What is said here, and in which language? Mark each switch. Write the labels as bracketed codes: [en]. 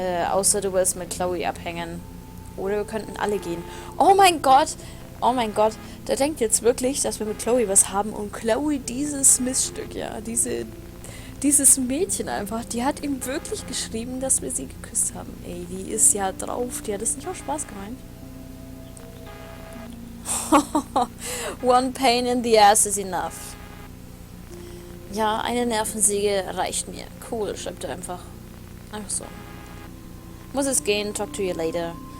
[de] Außer du willst mit Chloe abhängen. Oder wir könnten alle gehen. Oh mein Gott! Oh mein Gott! Der denkt jetzt wirklich, dass wir mit Chloe was haben. Und Chloe, dieses Missstück, ja. Dieses Mädchen einfach, die hat ihm wirklich geschrieben, dass wir sie geküsst haben. Ey, die ist ja drauf. Die hat es nicht auch Spaß gemeint. [en] One pain in the ass is enough. [de] Ja, eine Nervensäge reicht mir. Cool, schreibt er einfach. Einfach so. Muss es gehen, [en] talk to you later.